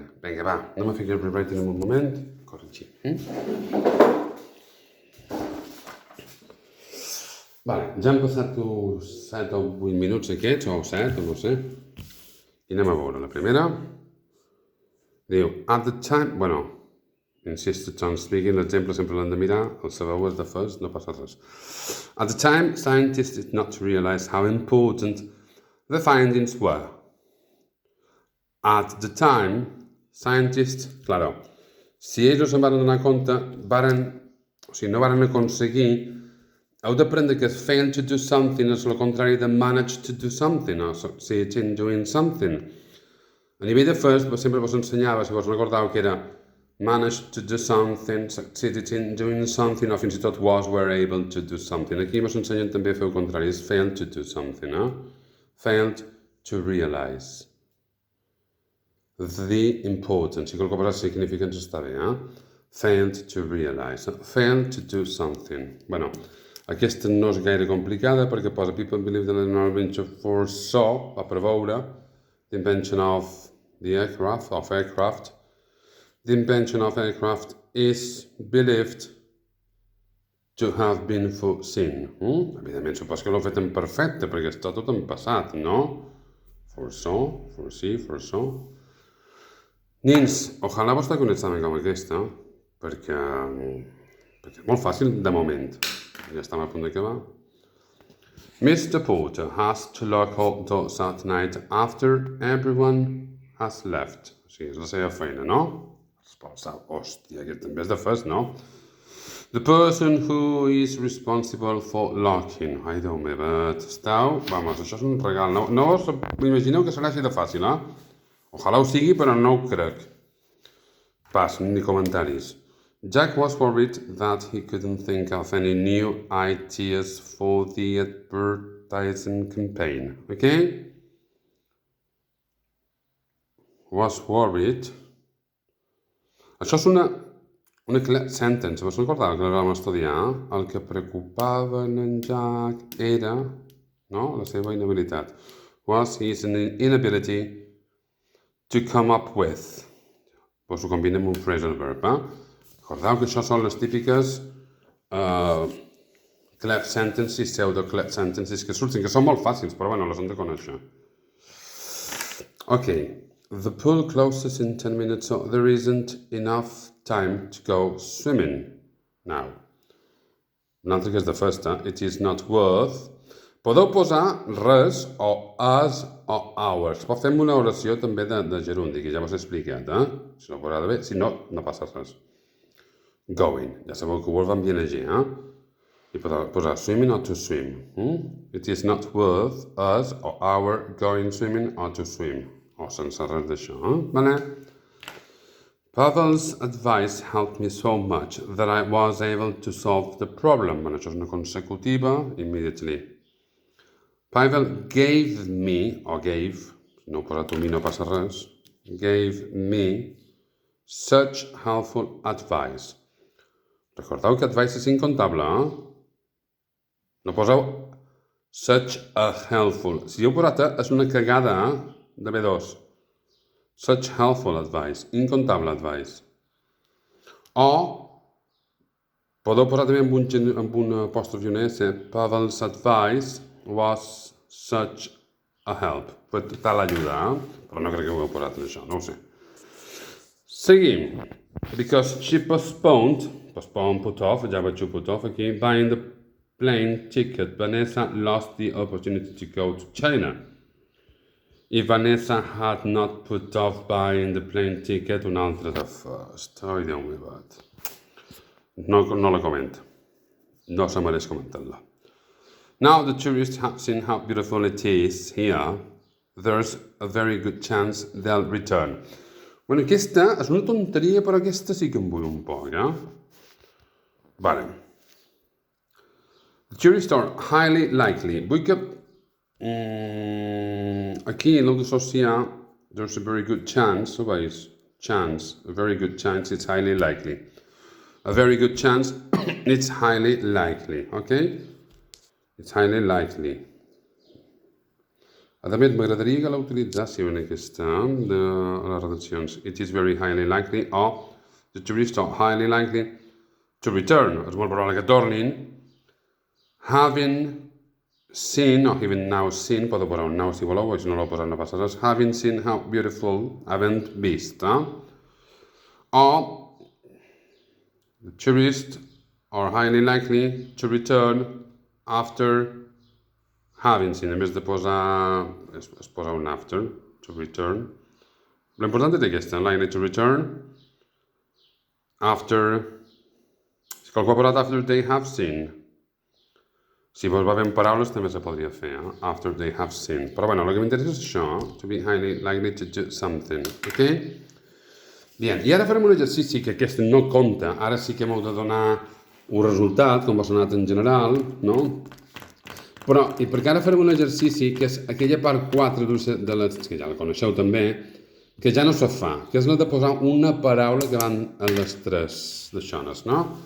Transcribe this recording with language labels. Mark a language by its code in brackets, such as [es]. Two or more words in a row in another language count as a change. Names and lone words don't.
[ca] Vinga, va, anem a fer el rewriting en un moment. Corregir. Vale, ja han passat 7 o 8 minuts aquests, o 7, o no sé. I anem a veure la primera. Diu, [en] at the time... Bueno, insisted on speaking, [ca] l'exemple sempre l'hem de mirar, el sabeu és de fes, no passa res. [en] At the time, scientists did not realize how important the findings were. At the time, scientists... [ca] Claro, si ells no se'n van donar compte, no van aconseguir... Heu d'aprendre que [en] fail to do something [ca] és el contrari de [en] manage to do something, [ca] o sigui, [en] doing something. [ca] A nivell de FIRST, sempre vos ensenyava, si vos recordeu, que era [en] manage to do something, succeeded in doing something, [ca] o fins i tot [en] were able to do something. [ca] Aquí vos ensenyen també a fer el contrari, és [en] failed to do something, [ca] no? [en] Failed to realize the importance. [ca] Si qualque cosa significa ens està bé, [en] Failed to realize. Failed to do something. [ca] Bueno, aquesta no és gaire complicada perquè posa [en] people believe that an invention foresaw, [ca] va preveure, [en] the invention of the aircraft. The invention of aircraft is believed to have been foreseen. [ca] Evidentment, supos que l'ho fet en perfecte, perquè està tot en passat, no? [en] Foresaw. [ca] Nins, ojalà vostre un examen com aquesta, perquè és molt fàcil de moment. Ja estem a punt d'acabar. [en] Mr. Porter has to lock all doors at night after everyone has left. [ca] O sigui, és la seva feina, no? Hòstia, aquest també és de fes, no? [en] The person who is responsible for locking. [ca] Ai, Déu meu, esteu... Vamos, això és un regal. No us imagineu que serà així de fàcil, Ojalà ho sigui, però no ho crec. Pas, ni comentaris. [en] Jack was worried that he couldn't think of any new ideas for the advertising campaign. Okay? Was worried. [ca] Això és una sentence. Vos recordeu que la vam estudiar? El que preocupava en Jack era, no?, la seva inhabilitat. [en] Was his inability to come up with. [ca] Vos ho combina amb un [en] phrasal verb, [ca] Recordeu que això són les típiques [en] clef sentences, pseudo-clef sentences [ca] que surten, que són molt fàcils, però bueno, les hem de conèixer. [en] Okay, the pool closes in 10 minutes, so there isn't enough time to go swimming now. [ca] Una altra que és de festa. [en] It is not worth. [ca] Podeu posar res o as o hours. Però fem una oració també de gerundi, que ja vos he explicat, Si no posarà bé, si no, no passa res. Going. Ja sabeu que ho van bien llegir, I posar [en] swimming or to swim. It is not worth us or our going swimming or to swim. [ca] O sense res d'això, Vale? [en] Pavel's advice helped me so much that I was able to solve the problem. [ca] Bueno, això és una consecutiva, [en] immediately. Pavel gave me, o gave, [ca] no posat tu mi no passa res, [en] gave me such helpful advice. [ca] Recordeu que advice és incontable, No poseu [en] such a helpful. [ca] Si heu posat és una cagada, de B2. [en] Such helpful advice. Incontable advice. [ca] O podeu posar també amb un apòstrof i una S. [en] Pavel's advice was such a help. [ca] Tal ajuda, Però no crec que ho heu posat en això, no ho sé. Seguim. [en] Because she postponed, put off, [ca] ja vaig [en] put off aquí, buying the plane ticket, Vanessa lost the opportunity to go to China. If Vanessa had not put off buying the plane ticket, [ca] un altre de first. Ai, Déu meu, no la comento. No se mereix comentar-la. [en] Now the tourists have seen how beautiful it is here. There's a very good chance they'll return. [ca] Bueno, aquesta és una tonteria, però aquesta sí que em vull un poc, Vale. [en] The tourists are highly likely. [ca] Vull que aquí l'heu d'associar [en] there's a very good chance, [ca] veus? [en] Chance, a very good chance, it's highly likely. A very good chance, it's highly likely, okay? It's highly likely. [ca] A més, m'agradaria que l'utilitzàssiu en aquesta de les redaccions. [en] It is very highly likely, o the tourists are highly likely to return. [ca] És molt probable que tornin. [en] Having seen, o even now seen, [ca] podeu posar un now si voleu, o si no l'heu posat no passa res. [en] Having seen how beautiful, [ca] havent vist, [en] O the tourists are highly likely to return after having seen. [ca] En vez de posar, es posa un after, [en] to return. [ca] L'important és aquesta, [en] likely to return after. [ca] Si qualcú ha posat [en] after they have seen. [ca] Si vos va bé en paraules també se podria fer, [en] After they have seen. [ca] Però bueno, el que m'interessa és això, [en] to be highly likely to do something, ok? [ca] Bien, i ara farem un exercici que aquest no compta, ara sí que m'heu de donar un resultat, com vos ha anat en general, no? Però, i perquè ara farem un exercici que és aquella part 4 de les, que ja la coneixeu també, que ja no se fa, que és la de posar una paraula que van a les tres d'aixones, no?